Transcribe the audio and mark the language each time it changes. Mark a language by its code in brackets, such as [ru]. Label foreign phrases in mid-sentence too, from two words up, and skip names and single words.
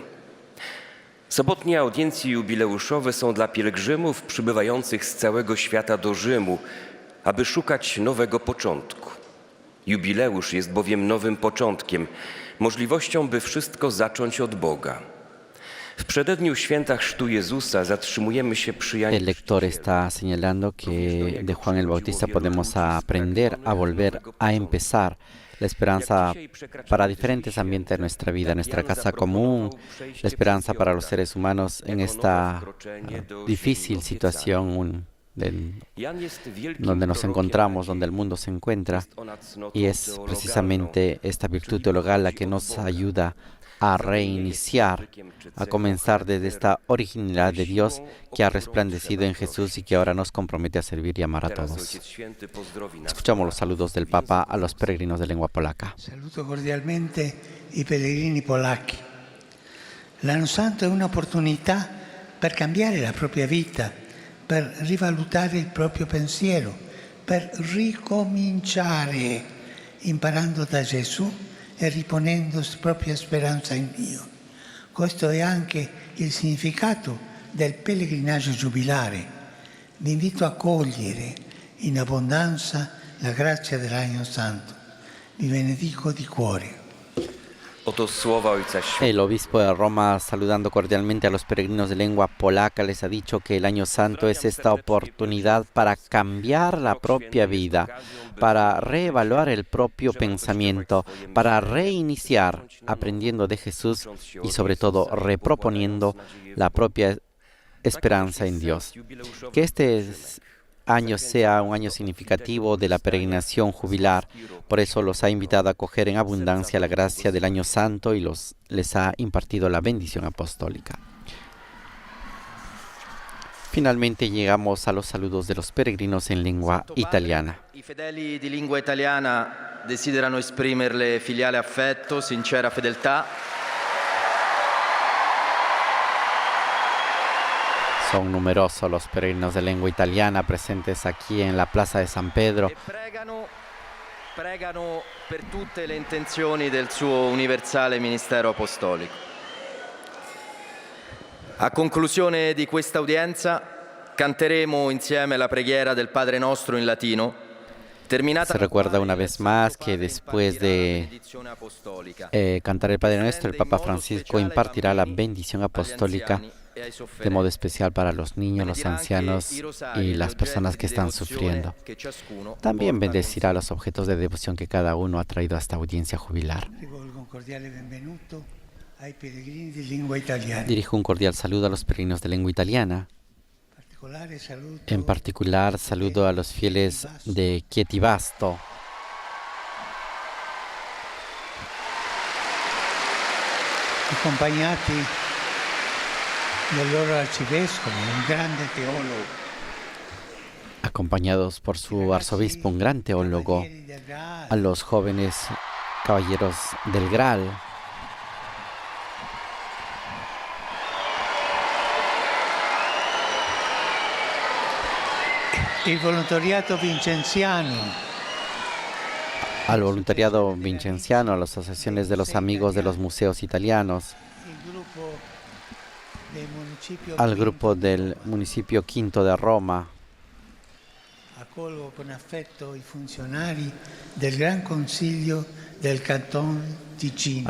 [pl] Sobotnie audiencje jubileuszowe są dla pielgrzymów przybywających z całego świata do Rzymu, aby szukać nowego początku. Jubileusz jest bowiem nowym początkiem, możliwością, by wszystko zacząć od Boga. W przededniu święta chrztu Jezusa zatrzymujemy się przy Janie [es] El lector está señalando que de Juan el Bautista podemos aprender a volver a empezar la esperanza para diferentes ambientes de nuestra vida, nuestra casa común, la esperanza para los seres humanos en esta difícil situación donde nos encontramos, donde el mundo se encuentra, y es precisamente esta virtud teologal la que nos ayuda a reiniciar, a comenzar desde esta originalidad de Dios que ha resplandecido en Jesús y que ahora nos compromete a servir y amar a todos. Escuchamos los saludos del Papa a los peregrinos de lengua polaca. [it] Saluto cordialmente i pellegrini polacchi. L'anno santo è un'opportunità per cambiare la propria vita, per rivalutare il proprio pensiero, per ricominciare imparando da Gesù e riponendo propria speranza in Dio. Questo è anche il significato del pellegrinaggio giubilare. Vi invito a cogliere in abbondanza la grazia dell'Anno Santo. Vi benedico di cuore. [pl] Oto słowa Ojca Świętego. [es] El obispo de Roma, saludando cordialmente a los peregrinos de lengua polaca, les ha dicho que el Año Santo es esta oportunidad para cambiar la propia vida, para reevaluar el propio pensamiento, para reiniciar aprendiendo de Jesús y sobre todo reproponiendo la propia esperanza en Dios. Que este año sea un año significativo de la peregrinación jubilar. Por eso los ha invitado a acoger en abundancia la gracia del Año Santo y les ha impartido la bendición apostólica. Finalmente llegamos a los saludos de los peregrinos en lengua italiana. [it] I fedeli di lingua italiana desiderano esprimerle filiale affetto, sincera fedeltà. [es] Son numerosos los peregrinos de lengua italiana presentes aquí en la Plaza de San Pedro. [it] Pregano per tutte le intenzioni del suo universale ministero apostolico. A conclusione di questa udienza canteremo insieme la preghiera del Padre Nostro in latino. [es] Se recuerda una vez más que después de cantar el Padre Nuestro, el Papa Francisco impartirá la bendición apostólica de modo especial para los niños, los ancianos y las personas que están sufriendo. También bendecirá los objetos de devoción que cada uno ha traído a esta audiencia jubilar. Dirijo un cordial saludo a los peregrinos de lengua italiana. En particular, saludo a los fieles de Chietivasto. [it] Accompagnati del loro arcivescovo, un grande teólogo. [es] Acompañados por su arzobispo, un gran teólogo, a los jóvenes caballeros del Graal. [it] Il volontariato vincenziano. [es] Al voluntariado vincenciano, a las asociaciones de los amigos de los museos italianos, al grupo del municipio Quinto de Roma. [it] Accolgo con affetto i funzionari del Gran Consiglio del Canton Ticino.